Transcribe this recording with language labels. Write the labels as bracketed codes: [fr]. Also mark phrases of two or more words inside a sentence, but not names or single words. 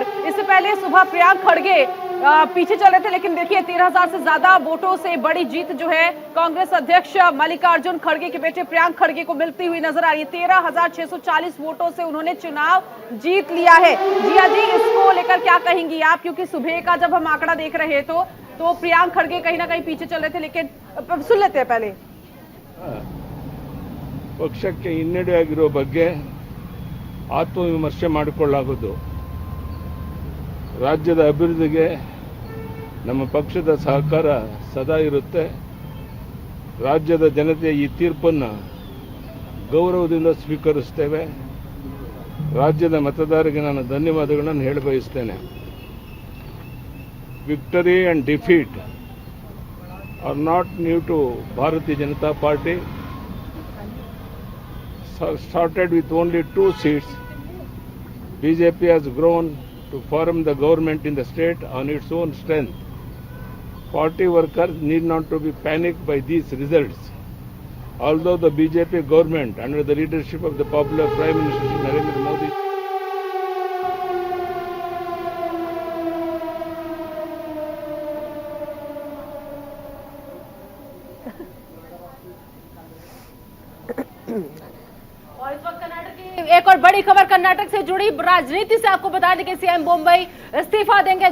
[hi] इससे पहले सुबह प्रियांक खड़गे पीछे चल रहे थे, लेकिन देखिए 13,000 से ज्यादा वोटों से बड़ी जीत जो है कांग्रेस अध्यक्ष मल्लिकार्जुन खड़गे के बेटे प्रियांक खड़गे को मिलती हुई नजर आ रही है। 13,640 वोटों से उन्होंने चुनाव जीत लिया है। जिया जी, इसको लेकर क्या कहेंगी आप, क्योंकि सुबह का जब हम आंकड़ा देख रहे तो प्रियांक खड़गे कहीं ना कहीं पीछे चल रहे थे, लेकिन सुन लेते हैं पहले। [kn] ಪಕ್ಷಕ್ಕೆ ಹಿನ್ನಡೆ ಆಗಿರೋ ಬಗ್ಗೆ ಆತ್ಮವಿಮರ್ಶೆ ಮಾಡಿಕೊಳ್ಳಲಾಗುವುದು. ರಾಜ್ಯದ ಅಭಿವೃದ್ಧಿಗೆ ನಮ್ಮ ಪಕ್ಷದ ಸಹಕಾರ ಸದಾ ಇರುತ್ತೆ. ರಾಜ್ಯದ ಜನತೆಯ ಈ ತೀರ್ಪನ್ನು ಗೌರವದಿಂದ ಸ್ವೀಕರಿಸುತ್ತೇವೆ. ರಾಜ್ಯದ ಮತದಾರರಿಗೆ ನಾನು ಧನ್ಯವಾದಗಳನ್ನು ಹೇಳ ಬಯಸುತ್ತೇನೆ. [en] victory and defeat are not new to Bharatiya Janata Party. Started with only 2 seats. BJP has grown to form the government in the state on its own strength. Party workers need not to be panicked by these results. Although the BJP government under the leadership of the popular Prime Minister Narendra Modi [hi] और इस वक्त कर्नाटक की एक और बड़ी खबर कर्नाटक से जुड़ी राजनीति से आपको बता दें कि सीएम मुंबई इस्तीफा देंगे।